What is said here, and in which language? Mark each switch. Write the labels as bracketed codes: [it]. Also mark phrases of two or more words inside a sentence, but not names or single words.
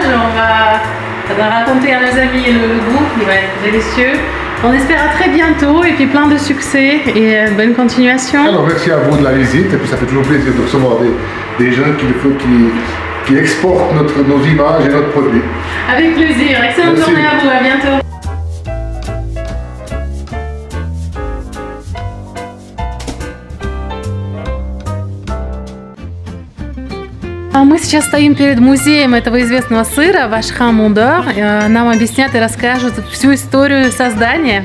[fr] On va raconter à nos amis le goût qui va être délicieux. On espère à très bientôt et puis plein de succès et bonne continuation. Alors merci à vous de la visite et puis ça fait toujours plaisir de recevoir des gens qui exportent nos images et notre produit. Avec plaisir. Excellente Merci. journée à vous. À bientôt. [ru] А мы сейчас стоим перед музеем этого известного сыра вашха Мондар. Нам объяснят и расскажут всю историю создания.